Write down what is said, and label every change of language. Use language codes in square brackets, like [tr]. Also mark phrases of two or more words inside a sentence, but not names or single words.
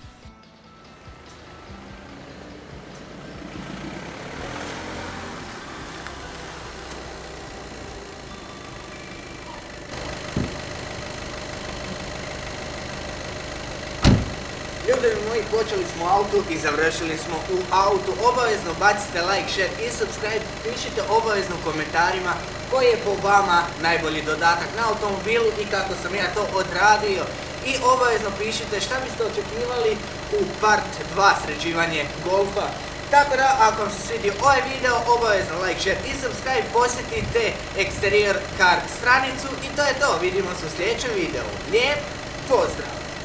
[hr] Ljubavi moji, počeli smo u autu i završili smo u autu. Obavezno bacite [en] like, share [hr] i subscribe. Pišite obavezno u komentarima koji je po vama najbolji dodatak na automobilu i kako sam ja to odradio. I obavezno pišite šta biste očekivali u part 2 sređivanje Golfa. Tako da, ako vam se svidio ovaj video, obavezno [en] like, share [hr] i subscribe. Posjetite Exterior Car stranicu i to je to. Vidimo se u sljedećem videu. Lijep pozdrav!